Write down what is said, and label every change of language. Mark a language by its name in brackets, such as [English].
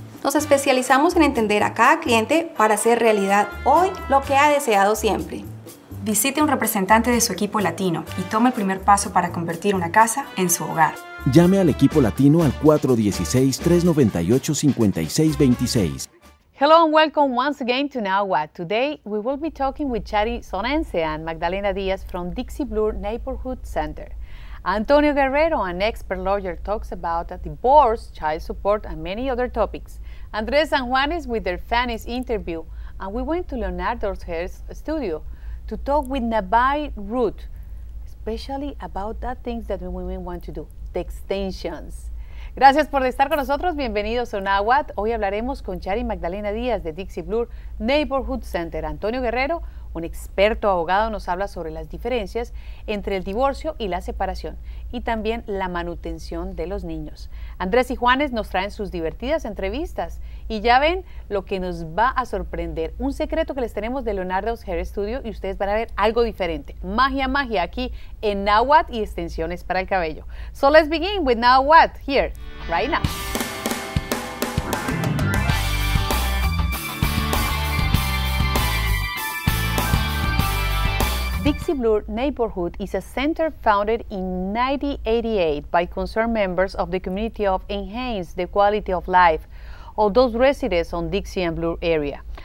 [Spanish] Nos especializamos en entender a cada cliente para hacer realidad hoy lo que ha deseado siempre. Visite a un representante de su equipo latino y tome el primer paso para convertir una casa en su hogar. Llame al equipo latino al 416-398-5626. [English] Hello and welcome once again to Now What. Today we will be talking with Chari Sonense and Magdalena Diaz from Dixie Blue Neighborhood Center. Antonio Guerrero, an expert lawyer, talks about divorce, child support, and many other topics. Andres San Juanes with their Fanny's interview, and we went to Leonardo's hair's studio to talk with Nabai Ruth, especially about that things that women want to do, the extensions. [Spanish] Gracias por estar con nosotros, bienvenidos a Now What. Hoy hablaremos con Chari Magdalena Díaz de Dixie Blue Neighborhood Center. Antonio Guerrero, un experto abogado, nos habla sobre las diferencias entre el divorcio y la separación y también la manutención de los niños. Andrés y Juanes nos traen sus divertidas entrevistas y ya ven lo que nos va a sorprender. Un secreto que les tenemos de Leonardo's Hair Studio y ustedes van a ver algo diferente. Magia, magia aquí en Now What y extensiones para el cabello. [English] So let's begin with Now What here, right now. Dixie Blue Neighborhood is a center founded in 1988 by concerned members of the community of enhance the quality of life of those residents on Dixie and Blue area.